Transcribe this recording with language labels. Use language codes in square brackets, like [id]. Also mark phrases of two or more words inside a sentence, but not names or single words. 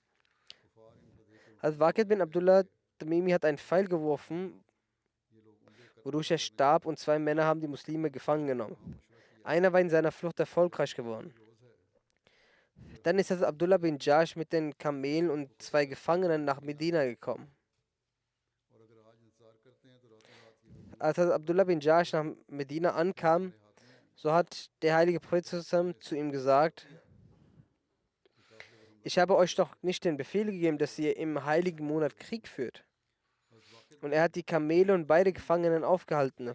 [de] Waqid bin Abdullah Tamimi hat einen Pfeil geworfen, wodurch er starb und 2 Männer haben die Muslime gefangen genommen. Einer war in seiner Flucht erfolgreich geworden. Dann ist Abdullah bin Jash mit den Kamelen und 2 Gefangenen nach Medina gekommen. [ur] اور اگر آج انتظار کرتے ہیں تو راتوں رات یہ [de] Als Abdullah bin Jash nach Medina ankam, so hat der heilige Prophet zu ihm gesagt, ich habe euch doch nicht den Befehl gegeben, dass ihr im heiligen Monat Krieg führt. Und er hat die Kamele und beide Gefangenen aufgehalten.